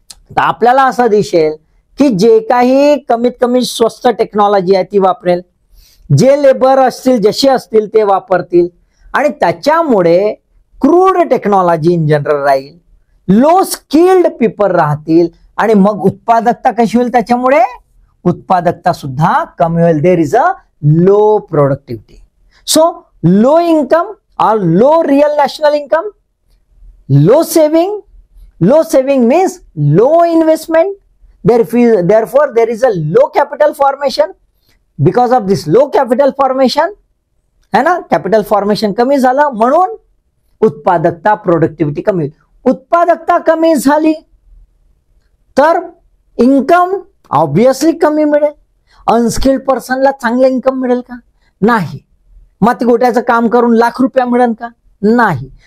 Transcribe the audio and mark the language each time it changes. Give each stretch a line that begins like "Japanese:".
Marathi: तर आपल्याला असं दिसेल की जे काही कमीत कमी स्वस्त टेक्नॉलॉजी आहे ती वापरेल, जे लेबर असतील जसे असतील ते वापरतील आणि त्याच्यामुळे क्रूड टेक्नॉलॉजी इन जनरल राहील,
English: low skilled people
Marathi: राहतील आणि मग उत्पादकता कशी होईल? त्याच्यामुळे उत्पादकता सुद्धा कमी होईल.
English: There is a low productivity. So low income or low real national income, low saving means low investment, therefore there is a low capital formation. Because of this low capital formation, है ना, capital formation
Marathi: कमी झालं म्हणून उत्पादकता, productivity कमी. उत्पादकता कमी झाली तर इन्कम ऑब्विसली कमी मिळेल. अनस्किल्ड पर्सनला चांगलं इन्कम मिळेल का? नाही. माती गोट्याचं काम करून लाख रुपये मिळेल का? नाही.